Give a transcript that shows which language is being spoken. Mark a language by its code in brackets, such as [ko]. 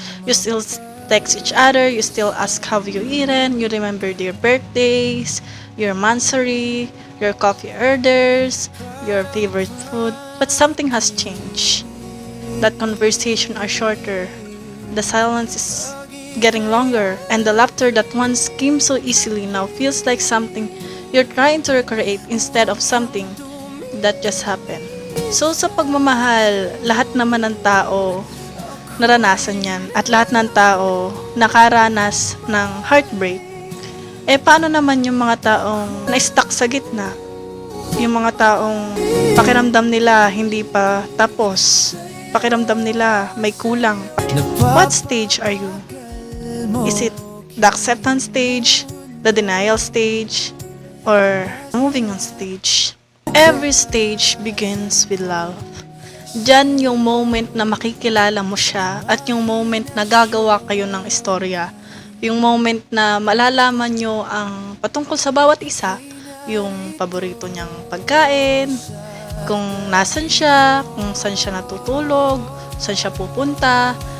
[en] You still text each other, you still ask how you eaten, you remember their birthdays, your monthsary, your coffee orders, your favorite food, but something has changed. That conversation are shorter, the silence is getting longer, and the laughter that once came so easily now feels like something you're trying to recreate instead of something that just happened. [tl] So sa pagmamahal, lahat naman ng tao naranasan yan at lahat ng tao nakaranas ng heartbreak. Eh paano naman yung mga taong na-stuck sa gitna? Yung mga taong pakiramdam nila hindi pa tapos, pakiramdam nila may kulang. [en] What stage are you? Is it the acceptance stage, the denial stage, or moving on stage? Every stage begins with love. [tl] Diyan yung [en] moment [tl] na makikilala mo siya at yung moment na gagawa kayo ng istorya. Yung moment na malalaman nyo ang patungkol sa bawat isa, yung paborito niyang pagkain, kung nasan siya, kung saan siya natutulog, saan siya pupunta.